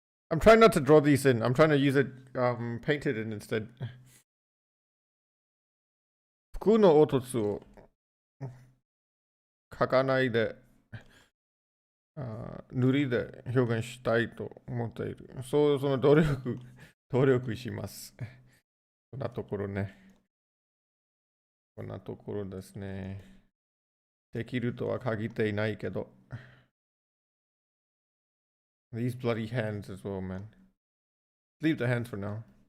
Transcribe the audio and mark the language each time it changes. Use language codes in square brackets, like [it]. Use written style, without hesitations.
[en] I'm trying not to draw these in. I'm trying to use it, paint it in instead. [ja] 服の凹凸を描かないで、塗りで表現したいと思っている。その努力します。こんなところね。こんなところですね。できるとは限っていないけど。 [en] These bloody hands as well, man. Leave the hands for now.